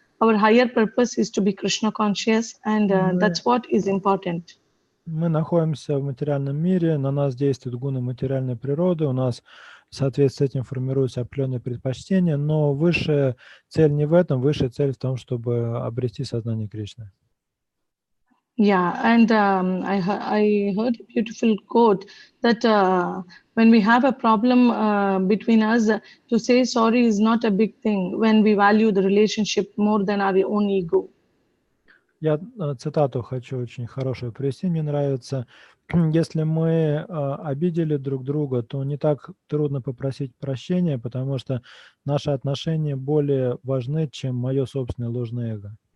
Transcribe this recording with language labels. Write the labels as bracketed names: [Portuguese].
[English] Our higher purpose is to be Krishna conscious, and that's what is important. [Russian] Мы находимся в материальном мире, на нас действуют гуны материальной природы, у нас в соответствии с этим формируются определенные предпочтения, но высшая цель не в этом, высшая цель в том, чтобы обрести сознание Кришны. [English] Yeah, and I heard a beautiful quote that when we have a problem between us, to say sorry is not a big thing when we value the relationship more than our own ego. [Russian] Я цитату хочу очень хорошую привести, мне нравится. Если мы обидели друг друга, то не так трудно попросить прощения, потому что наши отношения более важны, чем мое собственное ложное эго.